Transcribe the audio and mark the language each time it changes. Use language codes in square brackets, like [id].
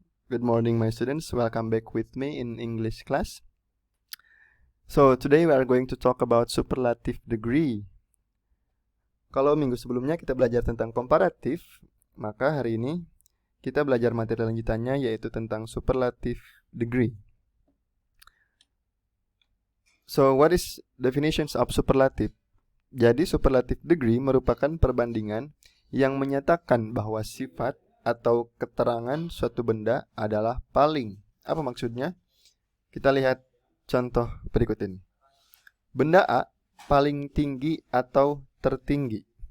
[en] Good morning, my students. Welcome back with me in English class. So, today we are going to talk about superlative degree. [id] Kalau minggu sebelumnya kita belajar tentang komparatif, maka hari ini kita belajar materi lanjutannya yaitu tentang superlative degree. [en] So, what is definitions of superlative? [id] Jadi, superlative degree merupakan perbandingan yang menyatakan bahwa sifat atau keterangan suatu benda adalah paling. Apa maksudnya? Kita lihat contoh berikut ini. Benda A paling tinggi atau tertinggi.